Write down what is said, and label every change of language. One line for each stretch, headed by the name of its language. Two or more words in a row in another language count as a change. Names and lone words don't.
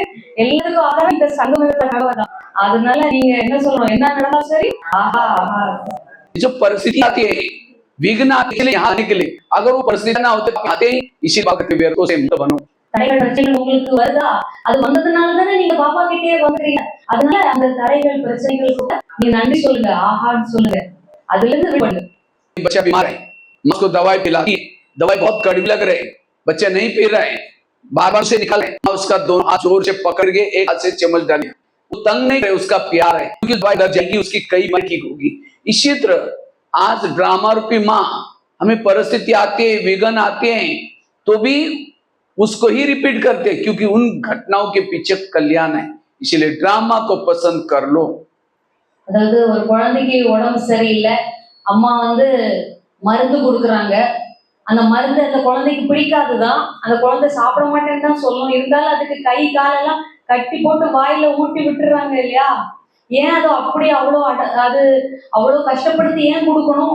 Tamil: எல்லாத்துக்கும் ஆதாரம் இந்த சங்கமயுகத்துல கணவர் தான். அதனால நீங்க என்ன சொல்லணும், என்ன நடந்தாலும் சரி ஆஹா ஆஹா.
Hindi: जो परिस्थिति आती है विघ्न आने के लिए यहाँ आने के लिए, अगर वो परिस्थिति ना होते आते ही इसी बात के व्यर्थों से मुक्त बनो।
Tamil: தடைகள் பிரச்சனைகள் உங்களுக்கு வருதா, அது वंदதுனால தானே நீங்க பாபா கிட்டே வந்துறீங்க. அதனால அந்த தடைகள் பிரச்சனைகளுக்கு நீங்க நன்றி சொல்லுங்க, ஆஹான்னு சொல்லுங்க, அதுல இருந்து விடுபடுங்க.
Hindi: बच्चा बीमार है, माँ को दवाई पिलाती है, दवाई बहुत कड़वी लग रही है, बच्चा नहीं पी रहा है, बार बार से निकाले, उसका दोनों हाथ जोर से पकड़ के एक हाथ से चम्मच डालिए, वो तंग नहीं है, उसका प्यार है, क्योंकि दवाई लग जाएगी उसकी कई बार ठीक होगी। इसी तरह आज ड्रामा रूपी माँ हमें परिस्थिति आती है, विघ्न आते हैं, तो भी उसको ही रिपीट करते हैं, क्योंकि उन घटनाओं के पीछे कल्याण है। इसलिए ड्रामा को पसंद कर लो।
Tamil: அதாவது ஒரு குழந்தைக்கு உடம்பு சரியில்லை, அம்மா வந்து மருந்து கொடுக்குறாங்க, அந்த மருந்து அந்த குழந்தைக்கு பிடிக்காதுதான், அந்த குழந்தை சாப்பிட மாட்டேன்னு தான் சொல்லும், இருந்தாலும் அதுக்கு கை காலெல்லாம் கட்டி போட்டு வாயில ஊட்டி விட்டுறாங்க இல்லையா? ஏன் அது அப்படி அது அவ்வளோ கஷ்டப்படுத்தி ஏன் கொடுக்கணும்?